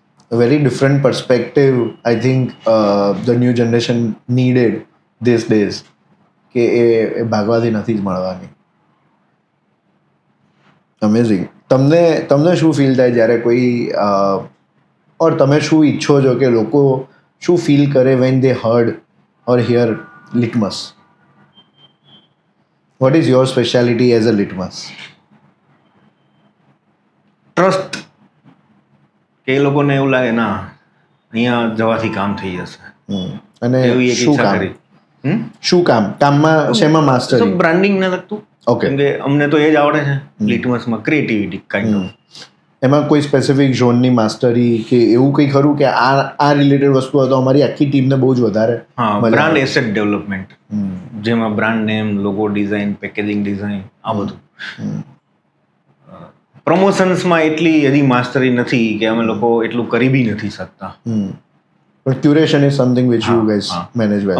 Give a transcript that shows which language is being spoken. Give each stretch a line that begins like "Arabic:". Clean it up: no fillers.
English: A very different perspective, I think the new generation needed these days,
Gujarati: કે એ ભાગવાથી નથી જ મળવાની. અમેઝિંગ. તમને શું ફીલ થાય જ્યારે કોઈ ઓર તમે શું ઈચ્છો છો કે લોકો શું ફીલ કરે
English: when they heard or hear Litmus? What is your speciality as a Litmus?
Gujarati: Trust, કે એ લોકોને એવું લાગે ના અહીંયા જવાથી કામ થઈ જશે, અને એવી એક શું ઈચ્છા કામ? કરી. શું કામમાં શેમાં માસ્ટરી? બ્રાન્ડિંગ ને લગતું. ઓકે. કેમ કે અમને તો એ જ આવડે છે લિટમસમાં, ક્રિએટિવિટી કાઇન્ડ ઓફ. એમાં કોઈ સ્પેસિફિક ઝોનની માસ્ટરી કે એવું કંઈ ખરું કે આ રિલેટેડ વસ્તુ હતો અમારી આખી ટીમને બહુ જ વધારે? હા, બ્રાન્ડ એસેટ ડેવલપમેન્ટ, જેમાં brand name, logo design, packaging design, આ બધું. પ્રમોશન્સમાં એટલી હજી માસ્ટરી નથી કે અમે લોકો એટલું કરી બી નથી શકતા.
English: But curation is something which you guys manage well.